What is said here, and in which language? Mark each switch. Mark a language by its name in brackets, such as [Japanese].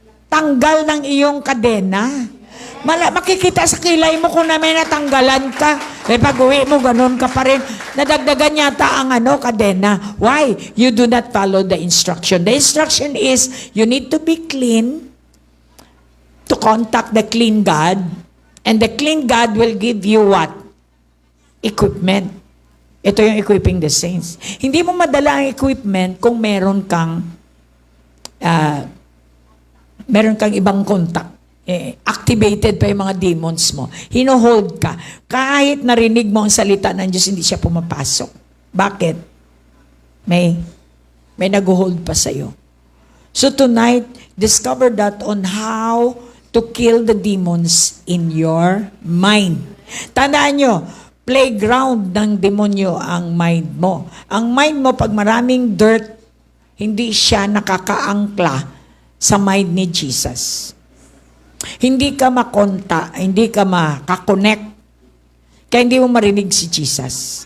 [Filipino] Tanggal ng iyong kadena. Makikita sa kilay mo kung na may natanggalan ka. Pag uwi mo, ganun ka pa rin. Nadagdagan yata ang kadena. [English] Why? You do not follow the instruction. The instruction is, you need to be clean to contact the clean God. And the clean God will give you what? [Filipino] Equipment. Ito yung equipping the saints. Hindi mo madala ang equipment kung meron kang ibang contact. Activated pa yung mga demons mo. Hino-hold ka. Kahit narinig mo ang salita ng Diyos, hindi siya pumapasok. Bakit? May nag-hold pa sa'yo. [English] So tonight, discover that on how to kill the demons in your mind. [Filipino] Tandaan nyo, playground ng demonyo ang mind mo. Ang mind mo, pag maraming dirt, hindi siya nakakaangkla sa mind ni Jesus. Hindi ka makonta, hindi ka makakonect. Kaya hindi mo marinig si Jesus.